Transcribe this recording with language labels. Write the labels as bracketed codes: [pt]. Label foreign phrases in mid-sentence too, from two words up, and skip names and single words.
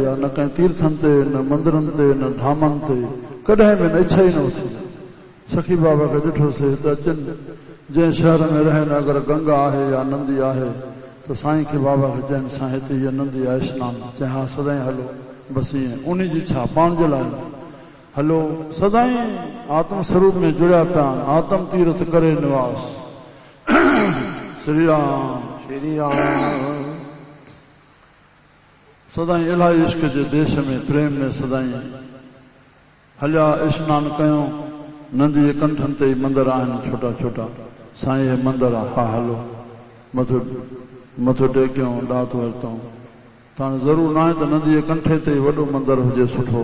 [sd] आहे न कंहिं तीर्थनि ते न मंदरनि ते न धामनि ते कॾहिं बि न इच्छा ई न उथी सखी बाबा खे ॾिठोसीं त अचनि जंहिं शहर में रहनि अगरि गंगा आहे या नंदी आहे त साईं खे बाबा खे चइनि साईं हिते हीअ नंदी आहे सनानु चए हा सदाईं हलो बसि ईअं उन जी छा पाण जे लाइ हलो सदाईं आत्म स्वरूप में जुड़िया पिया आत्म तीर्थ करे निवास श्री राम श्री राम सदाईं इलाही इश्क जे देश में प्रेम में सदाईं हलिया स्नान कयूं नंदी जे कंठनि ते ई मंदर आहिनि छोटा छोटा साईं हे मंदर आहे हा हलो मथो टेकियूं ॾात वरितऊं तव्हां ज़रूरु न आहे त नंदी जे कंठे ते ई वॾो मंदर हुजे सुठो